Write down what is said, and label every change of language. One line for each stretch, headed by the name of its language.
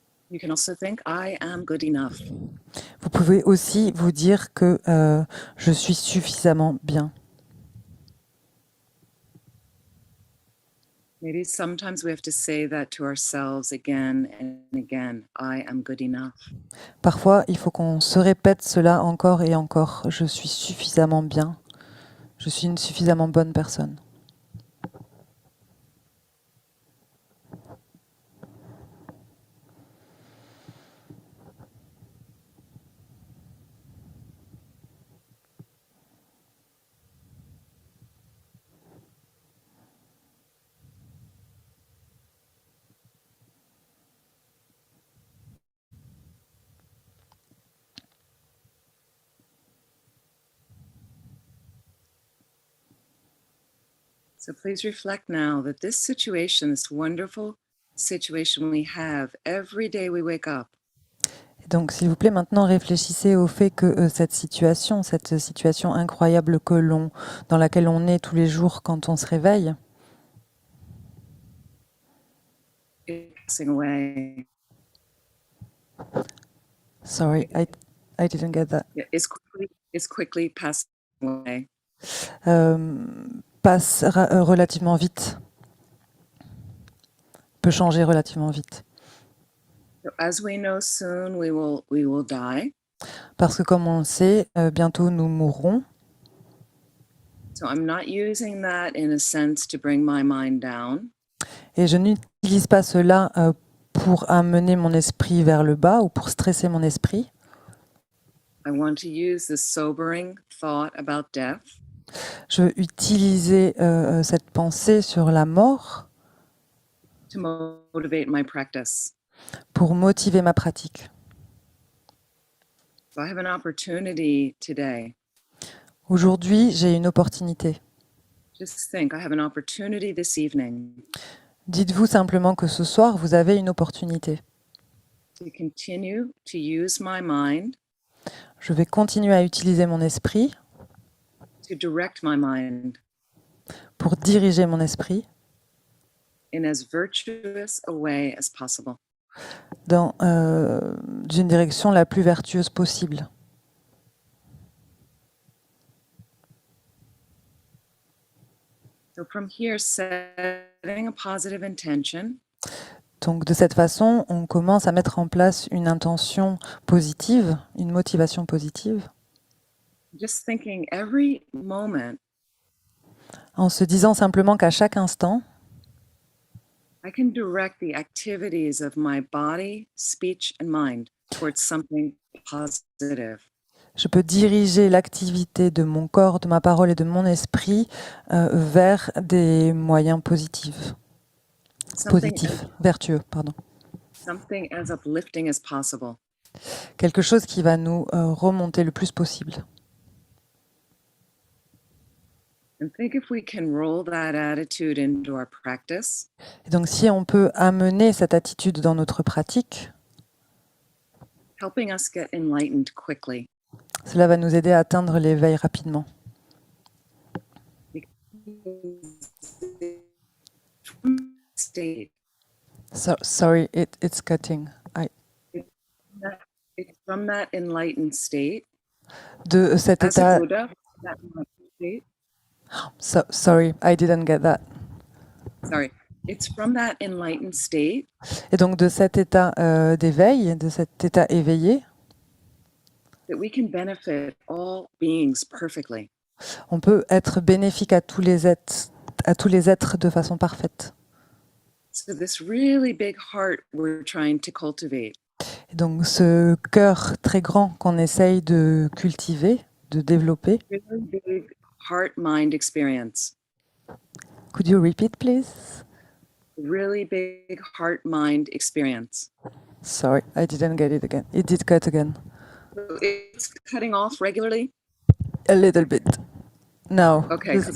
English: You can also think, I am good enough.
French: Vous pouvez aussi vous dire que je suis suffisamment bien.
English: Maybe sometimes we have to say that to ourselves again and again. I am good enough.
French: Parfois, il faut qu'on se répète cela encore et encore. Je suis suffisamment bien. Je suis une suffisamment bonne personne.
English: So please reflect now that this situation, this wonderful situation we have every day we wake up,
French: Donc, s'il vous plaît, maintenant réfléchissez au fait que cette situation incroyable dans laquelle on est tous les jours quand on se réveille,
English: is passing away. sorry, I didn't get that, Is quickly passing away.
French: passe relativement vite, peut changer relativement vite.
English: So as we know, soon we will die.
French: Parce que comme on le sait, bientôt nous mourrons.
English: So I'm not using that in a sense to bring my mind down.
French: Et je n'utilise pas cela pour amener mon esprit vers le bas ou pour stresser mon esprit.
English: I want to use the sobering thought about death
French: Je veux utiliser cette pensée sur la mort
English: to motivate my practice.
French: pour motiver ma pratique.
English: So I have an opportunity today.
French: Aujourd'hui, j'ai une opportunité.
English: Just think, I have an opportunity this evening
French: Dites-vous simplement que ce soir, vous avez une opportunité.
English: to continue to use my mind,
French: Je vais continuer à utiliser mon esprit
English: to direct my mind
French: pour diriger mon esprit
English: in as virtuous a way as possible.
French: dans d'une direction la plus vertueuse possible.
English: So from here, setting a positive intention,
French: Donc de cette façon, on commence à mettre en place une intention positive, une motivation positive,
English: just thinking every moment
French: en se disant simplement qu'à chaque instant,
English: I can direct the activities of my body, speech, and mind towards something positive.
French: Je peux diriger l'activité de mon corps, de ma parole et de mon esprit vers des moyens positifs, vertueux, pardon.
English: Something as uplifting as possible.
French: Quelque chose qui va nous remonter le plus possible.
English: And think if we can roll that attitude into our practice.
French: Et donc, si on peut amener cette attitude dans notre pratique,
English: Helping us get enlightened quickly.
French: Cela va nous aider à atteindre l'éveil rapidement.
English: State. Sorry, it's cutting. It's from that enlightened state.
French: De cet
English: As a
French: état.
English: Buddha, that enlightened state. Sorry, I didn't get that. Sorry. It's from that enlightened state.
French: Et donc de cet état d'éveil, de cet état éveillé,
English: That we can benefit all beings perfectly.
French: On peut être bénéfique à tous les êtres de façon parfaite.
English: So this really big heart we're trying to cultivate.
French: Et donc ce cœur très grand qu'on essaye de cultiver, de développer.
English: Really big heart-mind experience. Could you repeat, please? Really big heart-mind experience. Sorry, I didn't get it again. It did cut again. So it's cutting off regularly? A little bit. No, Okay,